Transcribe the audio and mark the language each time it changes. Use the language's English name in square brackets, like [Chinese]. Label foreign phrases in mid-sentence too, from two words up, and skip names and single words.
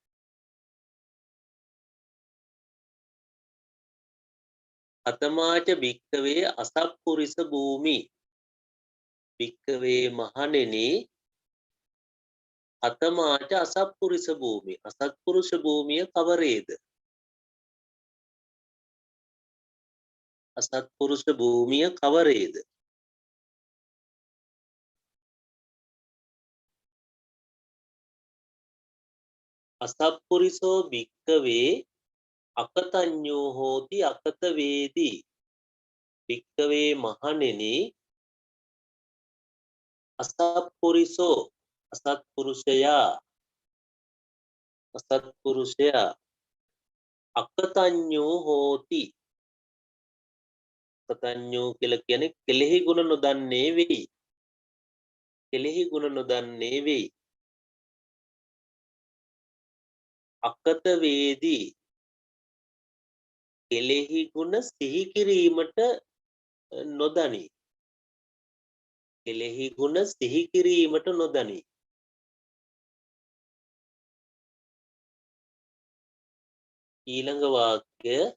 [Pali] අතමාච භික්කවේ අසත්පුරිස භූමි භික්කවේ මහණෙනි අතමාච අසත්පුරිස භූමි [Sinhala] අසත්පුරුෂ භූමිය කවරේද අසත්පුරුෂ භූමිය කවරේද [Pali] අසත්පුරිසෝ භික්කවේ අකතඤ්ඤෝ හෝති අකත වේදී භික්කවේ මහණෙනි [Sinhala] අසත්පුරිසෝ අසත්පුරුෂයා [Pali] අකතඤ්ඤෝ හෝති අකතඤ්ඤෝ [Sinhala] කියලා කියන්නේ කෙලෙහි ගුණ නොදන්නේ වෙයි කෙලෙහි ගුණ නොදන්නේ වෙයි [Pali] අකත වේදී [Sinhala] කෙලෙහි ගුණ සිහි කිරීමට නොදනි කෙලෙහි ගුණ සිහි කිරීමට නොදනි ඊළඟ වාක්‍ය